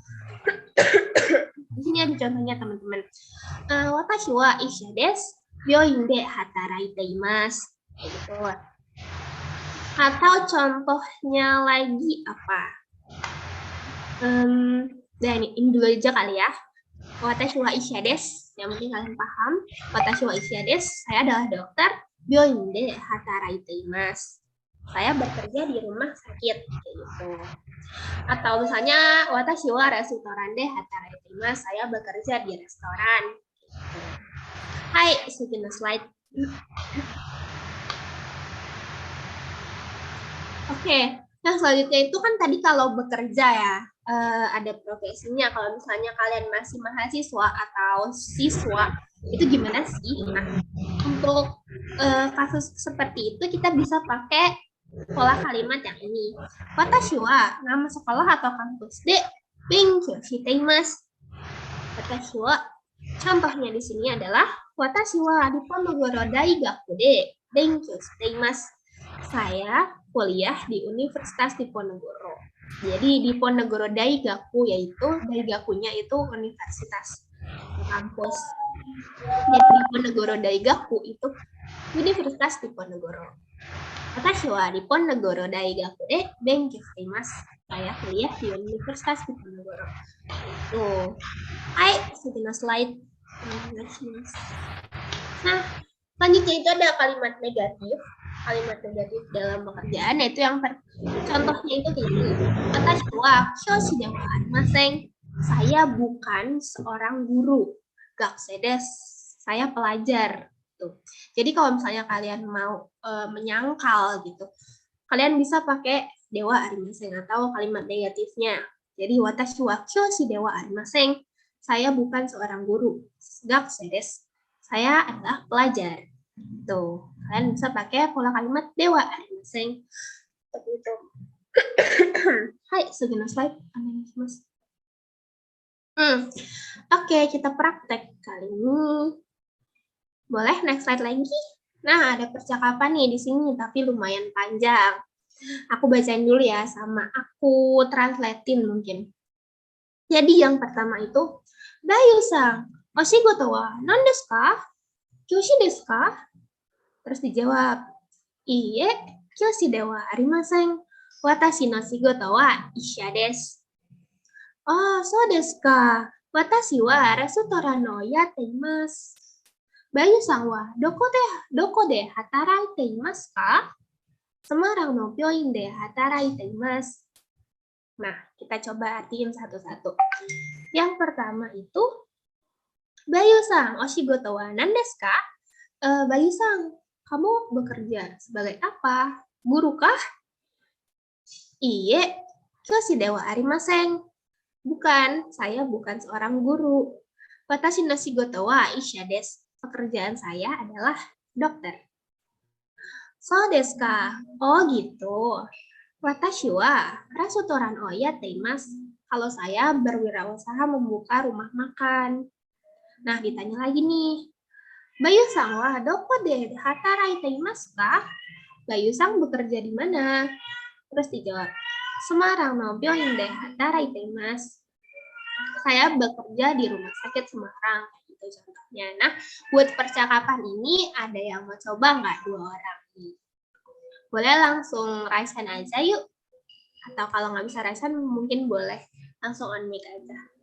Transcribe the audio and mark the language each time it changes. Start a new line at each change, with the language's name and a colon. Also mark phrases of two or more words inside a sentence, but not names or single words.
Indonesian: Di sini ada contohnya teman-teman.
Japanese: 私は医者です. 病院ではたらいいたいます.
Indonesian: Gitu. Atau contohnya lagi apa? Dan ini dulu aja kali ya.
Japanese: 私は医者です.
Indonesian: Yang mungkin kalian paham.
Japanese: 私は医者です.
Indonesian: Saya adalah dokter.
Japanese: 病院ではたらいいたいます.
Indonesian: Saya bekerja di rumah sakit kayak gitu. Atau misalnya
Japanese: 私はレストランではたらいいたいます.
Indonesian: Saya bekerja di restoran. Gitu. Hai, sudah slide. Oke, nah selanjutnya itu kan tadi kalau bekerja ya, ada profesinya. Kalau misalnya kalian masih mahasiswa atau siswa, itu gimana sih? Nah, untuk kasus seperti itu kita bisa pakai pola kalimat yang ini.
Japanese: 私は
Indonesian: nama sekolah atau kampus
Japanese: で勉強しています. 私は
Indonesian: contohnya di sini adalah
Japanese: 私はディポネゴロ大学で勉強しています.
Indonesian: Saya kuliah di Universitas Diponegoro. Jadi Diponegoro Daigaku yaitu Daigakunya itu universitas kampus. Jadi Diponegoro Daigaku itu Universitas Diponegoro.
Japanese: 私はディポネゴロ大学で勉強しています.
Indonesian: Saya kuliah di Universitas Diponegoro. Itu. Hai, sudah slide. Nah, selanjutnya itu ada kalimat negatif. Kalimat negatif dalam pekerjaan yaitu yang contohnya itu ini.
Japanese: 私は教師ではありません.
Indonesian: Saya bukan seorang guru.
Japanese: 学生です.
Indonesian: Saya pelajar. Tuh. Jadi kalau misalnya kalian mau menyangkal gitu, kalian bisa pakai
Japanese: ではありません
Indonesian: atau kalimat negatifnya. Jadi
Japanese: 私は教師ではありません.
Indonesian: Saya bukan seorang guru.
Japanese: 学生です.
Indonesian: Saya adalah pelajar. Tuh, kalian bisa pakai pola kalimat
Japanese: ではありません.
Indonesian: Seperti itu. Hai, sudah slide. Oke, kita praktek kali ini. Boleh next slide lagi? Nah, ada percakapan nih di sini, tapi lumayan panjang. Aku bacain dulu ya, sama aku translatein mungkin. Jadi yang pertama itu,
Japanese: バユさん、お仕事は何ですか? 教師ですか?
Indonesian: Terus dijawab,
Japanese: いいえ、教師ではありません. 私の仕事はいっしゃです。おお、そうですか. 私はレストランのやっています. バユさんはどこで働いていますか? スマランの病院で働いています.
Indonesian: Nah, kita coba artiin satu-satu. Yang pertama itu,
Japanese: バユさん、お仕事は何ですか?
Indonesian: Bayu-san, kamu bekerja sebagai apa? Guru kah?
Japanese: いいえ、教師ではありません.
Indonesian: Bukan, saya bukan seorang guru.
Japanese: 私の仕事はいっしゃです.
Indonesian: Pekerjaan saya adalah dokter.
Japanese: そうですか?
Indonesian: Oh gitu.
Japanese: 私はレストランをやっています.
Indonesian: Kalau saya berwirausaha membuka rumah makan. Nah, ditanya lagi nih.
Japanese: バユさんはどこで働いていますか?
Indonesian: Bayu-san bekerja di mana? Terus dijawab,
Japanese: スマランの病院で働いています.
Indonesian: Saya bekerja di rumah sakit Semarang. Itu contohnya. Nah, buat percakapan ini ada yang mau coba nggak dua orang nih? Boleh langsung
English: raise hand
Indonesian: aja yuk. Atau kalau nggak bisa
English: raise hand
Indonesian: mungkin boleh langsung
English: on mic
Indonesian: aja.